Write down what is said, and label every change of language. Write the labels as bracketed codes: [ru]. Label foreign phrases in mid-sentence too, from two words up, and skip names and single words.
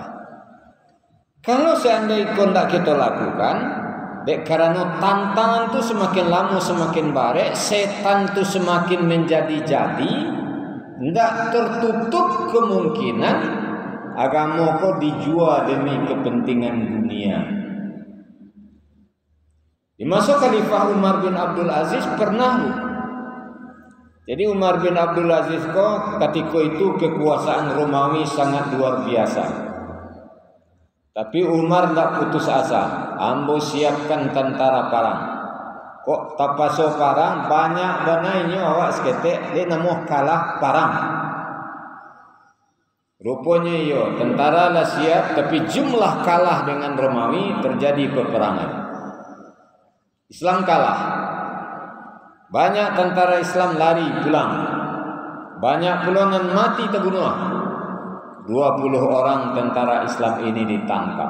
[id] Kalau seandainya kau tak kita lakukan, dek karena tantangan tu semakin lama semakin barek, setan tu semakin menjadi-jadi, tidak tertutup kemungkinan agama kau dijual demi kepentingan dunia. Di masa Khalifah Umar bin Abdul Aziz pernah. Jadi Umar bin Abdul Aziz kau ketika itu kekuasaan Romawi sangat luar biasa. Tapi Umar tak putus asa. [min] Ambo siapkan tentara parang. Kok tapaso parang banyak banainya awak seketek dia namo kalah parang. [id] Rupanya iyo tentara lah siap tapi jumlah kalah dengan Romawi terjadi peperangan. Islam kalah. Banyak tentara Islam lari pulang. Banyak pulangan mati terbunuh. 20 orang tentara Islam ini ditangkap.